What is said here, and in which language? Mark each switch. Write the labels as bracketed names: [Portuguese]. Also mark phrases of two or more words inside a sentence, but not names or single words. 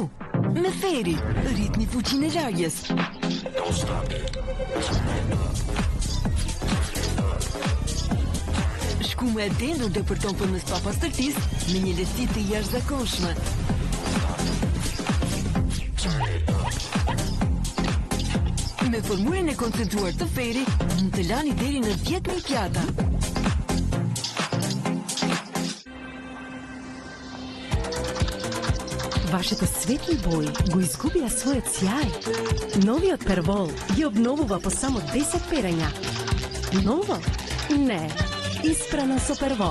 [Albanian] Me Feri, rritni fuqinë e lagjes. Shkume e dendur dhe përton për mes papastërtisë me një lehtësi të jashtëzakonshme. Me formulën e koncentruar të Feri, mund të lani deri në 10.000 pjata. [Macedonian] Вашите светли бои го изгубија својот сјај. Новиот Первол ги обновува по само 10 перења. Ново? Не. Испрано со Первол.